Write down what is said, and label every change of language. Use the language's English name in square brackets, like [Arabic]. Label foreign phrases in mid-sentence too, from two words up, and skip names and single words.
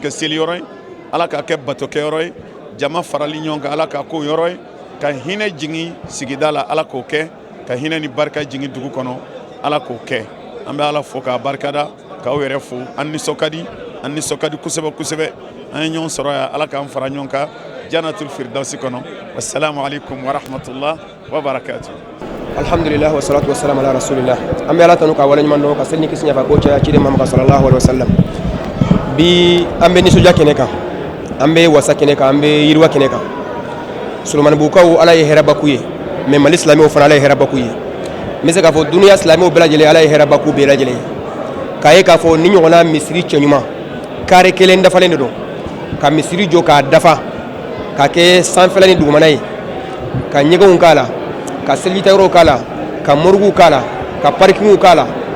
[Bambara] kɛ seliyɔrɔ ye ala k'a kɛ batokɛyɔrɔ ye jama farali ɲɔgɔn kan ala k'a k'o yɔrɔ ye ka hinɛ jigin sigida la ala k'o kɛ ka hinɛ ni barika jigin dugu kɔnɔ ala k'o kɛ an bɛ ala fo k'a barikada k'aw yɛrɛ fo an nisɔn ka di kosɛbɛ kosɛbɛ an ye ɲɔgɔn sɔrɔ yan ala k'an fara ɲɔgɔn kan [Arabic] جنة الفردوس [Bambara] kɔnɔ [Arabic] والسلام عليكم ورحمة الله وبركاته. الحمد لله والصلاة والسلام على رسول الله. [Bambara] An bɛ ala tanu ka wale ɲuman dɔn ka seli ni kisi ɲafa ko caya ciden Muhammad [Arabic] صلى الله عليه وسلم. [Bambara] Bi an bɛ nisɔndiya kɛnɛ kan an bɛ wasa kɛnɛ kan an bɛ yiriwa kɛnɛ kan solomanibukaw ala ye hɛrɛbaku ye mais mali silamɛw fana ala ye hɛrɛbaku ye n bɛ se k'a fɔ duniya silamɛw bɛɛ lajɛlen ala ye hɛrɛbaku bɛɛ lajɛlen ye k'a ye k'a fɔ ni ɲɔgɔnna misiri cɛɲuman kare kelen dafalen de don ka misiri jɔ k'a dafa k'a kɛ sanfɛla ni dugumana ye ka ɲɛgɛnw k'a la ka selijitayɔrɔw k'a la ka morigiw k'a la ka parikingiw k'a la